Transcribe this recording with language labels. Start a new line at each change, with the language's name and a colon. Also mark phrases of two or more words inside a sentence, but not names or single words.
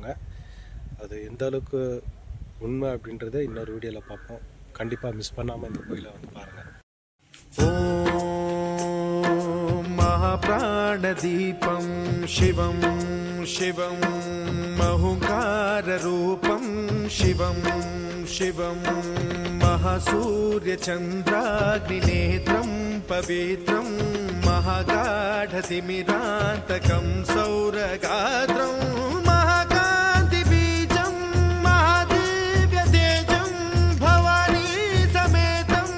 Tamil: அது எந்த அளவுக்கு உண்மை அப்படின்றத இன்னொரு வீடியோவில் பார்ப்போம். கண்டிப்பாக மிஸ் பண்ணாமல் இந்த கோயிலை வந்து பாருங்கள்.
Sanskrit: ॐ महाप्राणदीपं शिवं शिवं महोङ्काररूपं शिवं शिवं महासूर्यचन्द्राग्निनेत्रं पवित्रं महागाढतिमिरान्तकं सौरगात्रं महाकान्तिबीजं महादिव्यतेजं भवानी समेत